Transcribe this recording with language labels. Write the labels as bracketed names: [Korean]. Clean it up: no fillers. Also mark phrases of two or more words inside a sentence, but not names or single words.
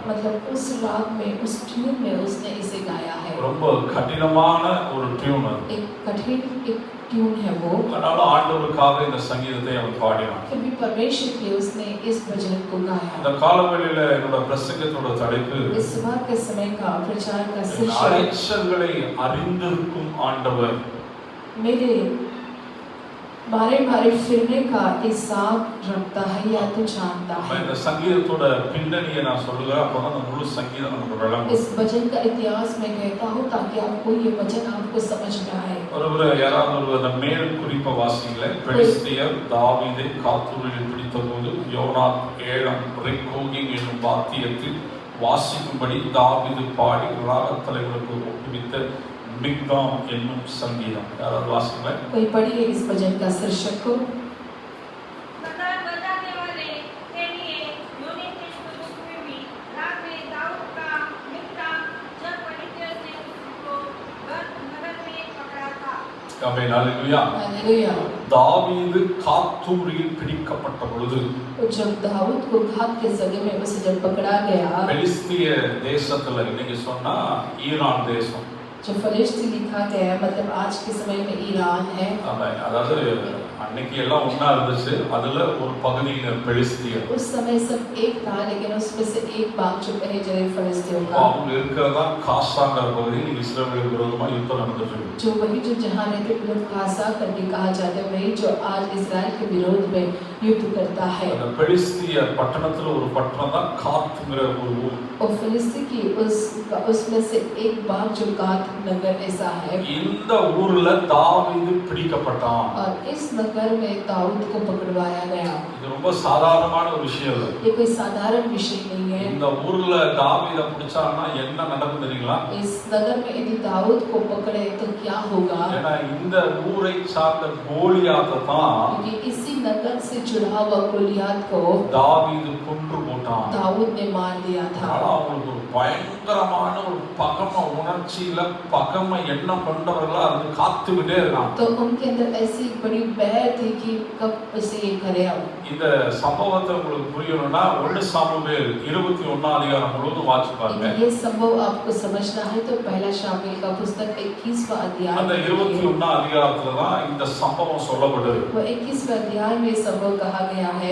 [Hindi] मतलब उस राग में उस ट्यून में उसने इसे गाया है. [Tamil] ரொம்ப கடினமான ஒரு டியூன் அது. [Hindi] एक कठिन एक ट्यून है वो. [Tamil] அதனால ஆண்டவருக்காக இந்த சங்கீதத்தை அவன் பாடினான். [Hindi] फिर भी परमेश्वर के उसने इस वचन को गाया. [Tamil] இந்த காலவெளியில என்னோட பிரசங்கத்தோட தலைப்பு [Hindi] इस सुबह के समय का प्रचार का शीर्षक [Tamil] அலைச்சல்களை அறிந்திருக்கும் ஆண்டவர். [Hindi] मेरे बारे बारे फिरने का हिसाब रखता है या तो जानता है. [Tamil] இந்த சங்கீதத்தோட பின்னணியை நான் சொல்லுவேன், அப்பதான் அந்த முழு சங்கீதம் நமக்கு விளங்கும். [Hindi] इस वचन का इतिहास मैं कहता हूँ ताकि आपको ये वचन आपको समझ में आए. [Tamil] ஒருவர் யாராவது அந்த மேல் குறிப்பை வாசிங்களே. பெலிஸ்தியர் தாவீதை காத்தூரில் பிடித்தபோது யோனாத் ஏலம் ரிக்கோகிம் என்னும் வாத்தியத்தில் வாசிக்கும்படி தாவீது பாடி ராகத்தலைவர்களுக்கு ஒப்புவித்த மிக்தாம் என்னும் சங்கீதம். யாராவது வாசிங்களே. [Hindi] कोई पढ़िए इस वचन का शीर्षक को. [Tamil] ஆமென். ஹல்லேலூயா. [Hindi] हालेलुया. [Tamil] தாவீது காத்தூரில் பிடிக்கப்பட்ட பொழுது [Hindi] जब दाऊद को घात के जगह में उसे जब पकड़ा गया, [Tamil] பெலிஸ்திய தேசத்துல இன்னைக்கு சொன்னா ஈரான் தேசம். [Hindi] जो फलिस्ती लिखा गया मतलब आज के समय में ईरान है. [Tamil] ஆமென். அதாவது அன்னைக்கு எல்லாம் ஒண்ணா இருந்துச்சு. அதுல ஒரு பகுதியில பெலிஸ்தியர். [Hindi] उस समय सब एक था लेकिन उसमें से एक भाग जो कहे जाए फलिस्तियों का. [Tamil] அவங்க இருக்கிறதா காசாங்கிற பகுதியில் இஸ்ரவேல் விரோதமா யுத்தம் நடந்துட்டு இருக்கு. [Hindi] जो वही जो जहाँ रहते लोग कासा करके कहा जाता है वही जो आज इजराइल के विरोध में युद्ध करता है. [Tamil] அந்த பெலிஸ்திய பட்டணத்துல ஒரு பட்டணம் தான் காத்ங்கிற ஒரு ஊர். [Hindi] और फिलिस्ती की उसमें से एक भाग जो गात नगर ऐसा है [Tamil] இந்த ஊர்ல தாவீது பிடிக்கப்பட்டான். [Hindi] और इस नगर में दाऊद को पकड़वाया गया। [Tamil] இது ரொம்ப சாதாரணமான ஒரு விஷயம் இல்ல. [Hindi] ये कोई साधारण विषय नहीं है। [Tamil] இந்த ஊர்ல தாவீதை பிடிச்சான்னா என்ன நடக்கும் தெரியுங்களா? [Hindi] इस नगर में यदि दाऊद को पकड़े तो क्या होगा? [Tamil] ஏன்னா இந்த ஊரை சார்ந்த கோலியாத்தை தான் [Hindi] क्योंकि इसी नगर से जुड़ा हुआ गोलियत को [Tamil] தாவீது கொன்று போட்டான். [Hindi] दाऊद ने मार दिया था। [Tamil] ஆனா அவங்களுக்கு ஒரு பயங்கரமான ஒரு பகம உணர்ச்சியில பகம எண்ணம் கொண்டவர்களா அது காத்துக்கிட்டே இருக்கான். [Hindi] तो उनके अंदर ऐसी बड़ी बैर थी कि कब इसे ये करे। [Tamil] இந்த சம்பவத்தை உங்களுக்கு புரியணும்னா 1 சாமுவேல் 21 அதிகாரம் முழுவதும் வாசிச்சு பாருங்க. [Hindi] ये संभव आपको समझना है तो पहला शामूएल का पुस्तक 21वां अध्याय [Tamil] அந்த 21 அதிகாரத்துல தான் இந்த சம்பவம் சொல்லப்படுது. [Hindi] वो 21वें अध्याय में संभव कहा गया है।